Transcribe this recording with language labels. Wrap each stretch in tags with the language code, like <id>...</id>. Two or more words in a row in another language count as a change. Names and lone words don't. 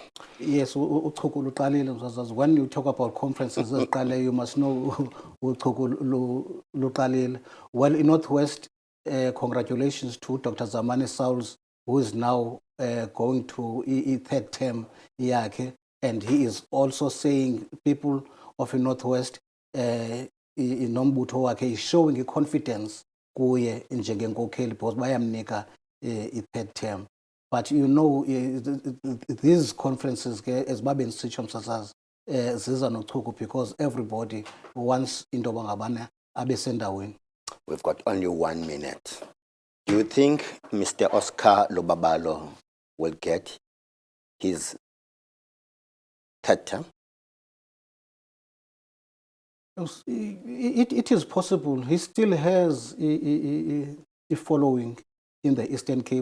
<en>Yes, when you talk about conferences, you must know well, in Northwest, congratulations to Dr. Zamani Sauls, who is now going to third term, and he is also saying people of the Northwest,</en> <xh>Nombutho wakhe</xh> <en>is showing confidence</en> <xh>kuye njengenkokheli</xh> <en>because bayamnika third term. But you know, these conferences, as Babin Sichom says,</en> <xh>ziza nochuku</xh> <en>because everybody wants</en> <xh>into bangabana abesenda win.</xh> <en>We've got only 1 minute. Do you think Mr. Oscar Lobabalo will get his third term? It is possible. He still has a following in the Eastern Cape.</en>